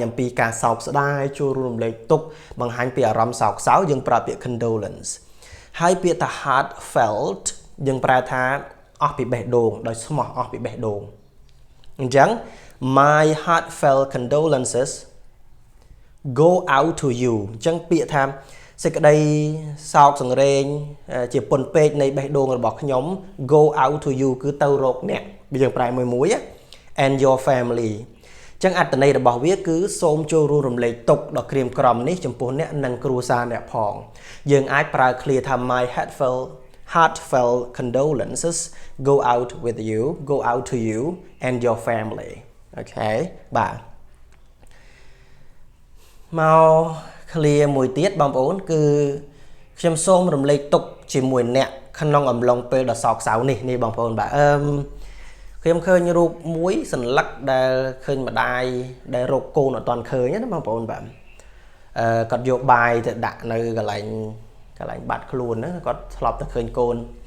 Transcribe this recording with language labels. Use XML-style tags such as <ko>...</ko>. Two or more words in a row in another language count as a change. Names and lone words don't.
<km>អំពីការសោកស្ដាយចូលរួមរំលែកទុក្ខបង្ហាញពីអារម្មណ៍សោកសៅយើងប្រើពាក្យ condolence ហើយពាក្យថា heartfelt យើងប្រើថាអស់ពីបេះដូង ដោយស្មោះអស់ពីបេះដូងអញ្ចឹង</km> <en>my heartfelt condolences go out to you</en> <km>អញ្ចឹងពាក្យថាសេចក្តីសោកសង្រេង ជាពន់ពេកនៃបេះដូងរបស់ខ្ញុំ</km> <en>go out to you</en> <km>គឺទៅរកអ្នកយើងប្រែមួយ</km> <en>and your family</en> <km>អញ្ចឹងអត្ថន័យរបស់វាគឺសូមចូលរួមរំលែកទុក្ខដ៏ក្រៀមក្រំនេះចំពោះអ្នកនិងគ្រួសារអ្នកផងយើងអាចប្រើឃ្លាថា</km> <en>my heartfelt condolences go out with you go out to you and your family</en> <km>អូខេបាទ មកឃ្លាមួយទៀតបងប្អូនគឺខ្ញុំសូមរំលែកទុក្ខជាមួយអ្នកក្នុងអំឡុងពេលដ៏សោកសៅនេះបងប្អូនបាទខ្ញុំឃើញរូបមួយសន្លឹកដែលឃើញម្ដាយដែលរកកូនអត់ទាន់ឃើញណាបងប្អូនបាទគាត់យកបាយទៅដាក់នៅកន្លែងបាត់ខ្លួនណាគាត់ធ្លាប់តែឃើញកូន</km>